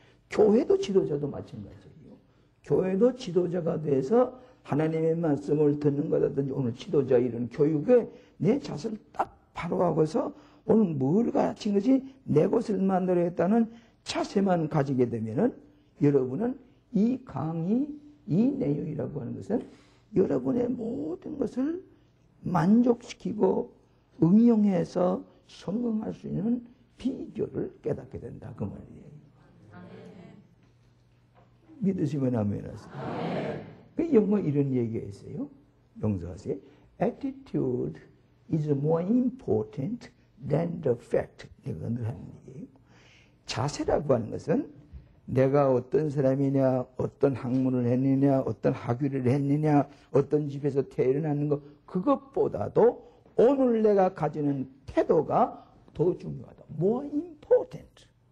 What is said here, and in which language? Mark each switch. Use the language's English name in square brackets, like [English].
[Korean] 교회도 지도자도 마찬가지예요. 교회도 지도자가 돼서 하나님의 말씀을 듣는 거라든지 오늘 지도자 이런 교육에 내 자세를 딱 바로 하고서 오늘 뭘 가르친 것이 내 것을 만들어야겠다는 자세만 가지게 되면은 여러분은 이 강의, 이 내용이라고 하는 것은 여러분의 모든 것을 만족시키고 응용해서 성공할 수 있는 비결을 깨닫게 된다. 그 말이에요. 믿으시면 아멘 하세요. 그 영어 이런 얘기가 있어요. 명사하세요. [English] Attitude is more important than the fact. [Korean] 내가 늘 하는 얘기예요. 자세라고 하는 것은 내가 어떤 사람이냐, 어떤 학문을 했느냐, 어떤 학위를 했느냐, 어떤 집에서 태어나는 것, 그것보다도 오늘 내가 가지는 태도가 더 중요하다. [English] More important.